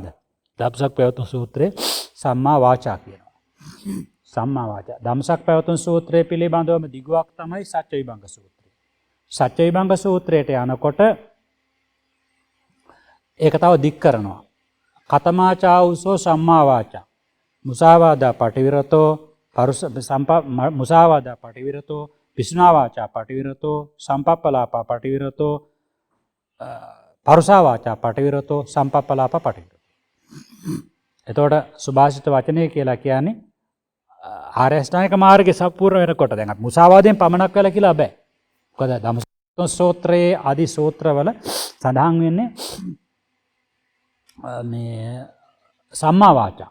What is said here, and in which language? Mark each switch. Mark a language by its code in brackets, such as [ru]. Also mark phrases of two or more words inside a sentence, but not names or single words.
[si] ධම්සක් පැවතුම් සූත්‍රයේ [pi] සම්මා වාචා [si] කියනවා. [pi] සම්මා වාචා. [si] ධම්සක් පැවතුම් සූත්‍රයේ පිළිබඳවම දිගුවක් තමයි සත්‍ය විභංග සූත්‍රය. සත්‍ය විභංග සූත්‍රයට යනකොට ඒක තව දික් කරනවා. [pi] කතමාචා උසෝ සම්මා වාචා. මුසාවාදා පටිවිරතෝ මුසාවාදා පටිවිරතෝ පිසුනා වාචා පටිවිරතෝ සම්පප්පලාපා පටිවිරතෝ පරුසා වාචා පටිවිරතෝ සම්පප්පලාපා පටිවිරතෝ. [si] එතකොට සුභාෂිත වචනය කියලා කියන්නේ ආර්ය අෂ්ටාංගික මාර්ගයේ සම්පූර්ණ වෙනකොට දැන් අපි මුසාවාදයෙන් පමණක් වෙලා කියලා බෑ. මොකද ධම්ම සූත්‍රයේ ආදි සූත්‍රවල සඳහන් වෙන්නේ මේ [pi] සම්මා වාචා.